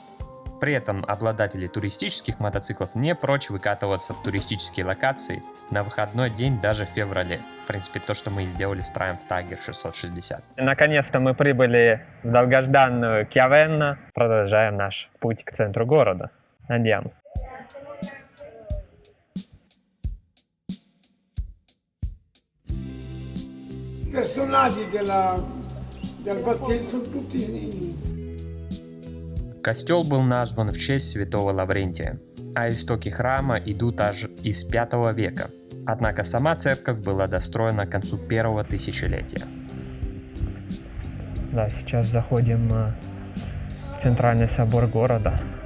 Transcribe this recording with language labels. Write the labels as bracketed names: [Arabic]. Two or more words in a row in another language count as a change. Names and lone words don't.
[Russian] При этом обладатели туристических мотоциклов не прочь выкатываться в туристические локации на выходной день даже в феврале. В принципе, то, что мы и сделали с Triumph Tiger 660. Наконец-то мы прибыли в долгожданную Кьявенна. Продолжаем наш путь к центру города. [Italian] Andiamo. Personaggi del Battesimo sono tutti. [Russian] Костел был назван в честь святого Лаврентия, а истоки храма идут аж из 5 века. Однако сама церковь была достроена к концу 1-го тысячелетия. Да, сейчас заходим в центральный собор города.